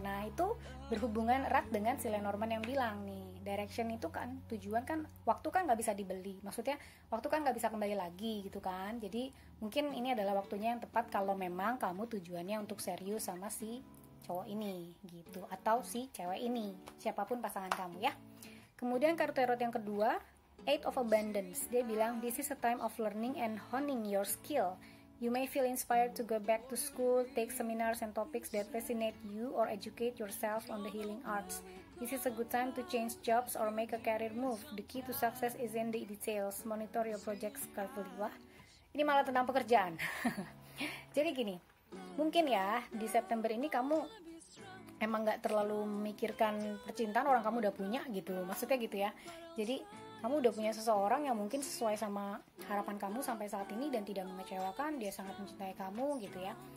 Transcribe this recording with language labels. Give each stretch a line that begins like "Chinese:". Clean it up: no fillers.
Indonesian: Nah, itu berhubungan erat dengan si Lenormand yang bilang nih, direction itu kan, tujuan kan, waktu kan nggak bisa dibeli, maksudnya waktu kan nggak bisa kembali lagi gitu kan. Jadi mungkin ini adalah waktunya yang tepat kalau memang kamu tujuannya untuk serius sama si cowok ini gitu, atau si cewek ini, siapapun pasangan kamu ya. Kemudian kartu tarot yang kedua, Eight of Abundance. Dia bilang
English: this is a time of learning and honing your skill. You may feel inspired to go back to school, take seminars and topics that fascinate you, or educate yourself on the healing arts. This is a good time to change jobs or make a career move. The key to success is in the details. Monitor your projects carefully.
Indonesian: Wah, ini malah tentang pekerjaan. Jadi gini, mungkin ya di September ini kamu emang gak terlalu memikirkan percintaan, orang kamu udah punya gitu, maksudnya gitu ya. Jadi kamu udah punya seseorang yang mungkin sesuai sama harapan kamu sampai saat ini dan tidak mengecewakan, dia sangat mencintai kamu gitu ya.